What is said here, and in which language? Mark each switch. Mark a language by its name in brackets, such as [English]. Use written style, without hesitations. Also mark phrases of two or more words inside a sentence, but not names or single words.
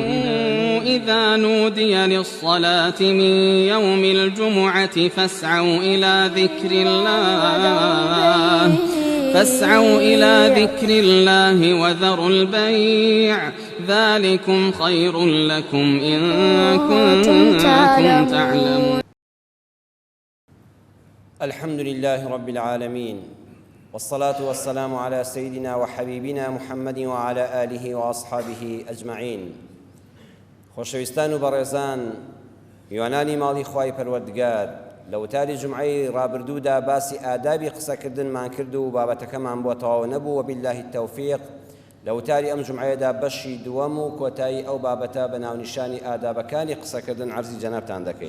[Arabic] إذا نودي للصلاة من يوم الجمعة فاسعوا إلى ذكر الله وذروا البيع ذلكم خير لكم إن كنتم تعلمون. الحمد لله رب العالمين، والصلاة والسلام على سيدنا وحبيبنا محمد وعلى آله وأصحابه أجمعين. [Central Kurdish] خۆشەویستان و بەڕێزان، میوانانی ماڵی خوای پەروەردگار، لە وتاری جمعەی ڕابردوودا باسی ئادابی قسەکردنمان کرد و بابەتەکەمان بۆ تەواو نەبوو. [Arabic] وبالله التەوفیق. [Central Kurdish] لە وتاری ئەم جمعەیەدا بەشی دووەم و کۆتایی ئەو بابەتە بە ناونیشانی ئادابەکانی قسەکردن عەرزی جەنابتان دەکەین.